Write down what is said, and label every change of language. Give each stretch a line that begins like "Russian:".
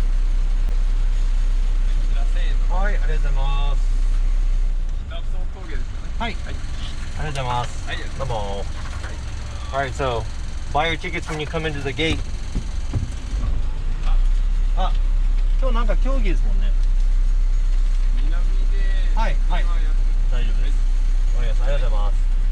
Japanese: Okay. はい、ありがとうございます。はい、ありがとうございます。どうも。
English: Alright, so buy your tickets when you come into the gate.
Japanese: あ、今日なんか競技ですもんね。南で。はい、はい。大丈夫です。ありがとうございます。